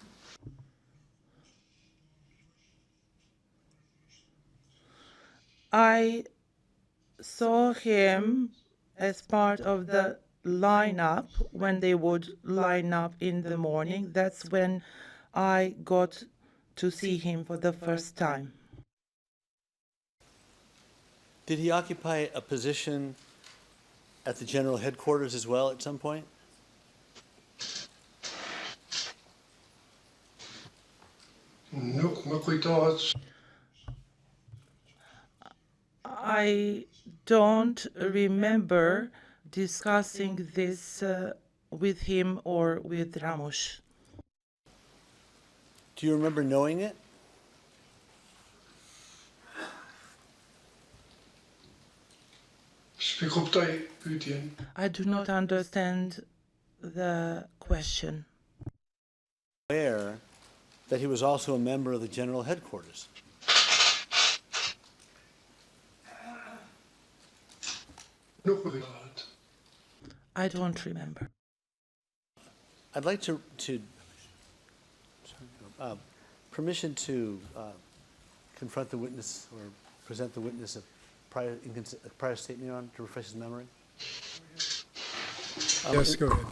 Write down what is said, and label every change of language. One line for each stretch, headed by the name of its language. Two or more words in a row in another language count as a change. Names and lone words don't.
English: I saw him as part of the lineup when they would line up in the morning. That's when I got to see him for the first time. Did he occupy a position at the general headquarters as well at some point?
Albanian: nuk më kujtohet.
English: I don't remember discussing this with him or with Ramush. Do you remember knowing it?
Albanian: S'pi kuptoj pyetjen.
English: I do not understand the question. Aware that he was also a member of the general headquarters.
Albanian: Nuk më kujtohet.
English: I don't remember. I'd like to permission to confront the witness or present the witness a prior statement, Your Honor, to refresh his memory. Yes, go ahead.